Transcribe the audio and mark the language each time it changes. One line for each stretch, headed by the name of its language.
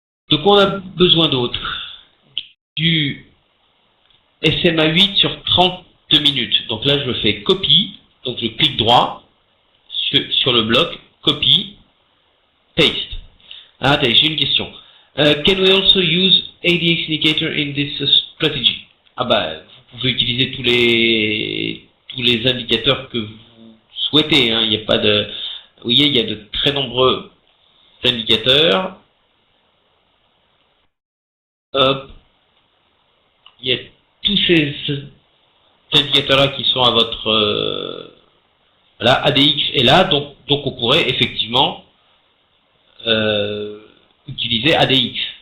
French: Donc, on a besoin d'autre. Du SMA 8 sur 30 minutes. Donc là, je le fais copie. Donc, je clique droit sur le bloc, copie, paste. Ah, attendez, j'ai une question.
English: Can we also use ADX indicator in this strategy?
French: Ah bah, vous pouvez utiliser tous les indicateurs que vous souhaitez, hein. Il n'y a pas de, vous voyez, il y a de très nombreux indicateurs. Hop, il y a tous ces indicateurs-là qui sont à votre voilà, ADX est là, donc on pourrait effectivement utiliser ADX.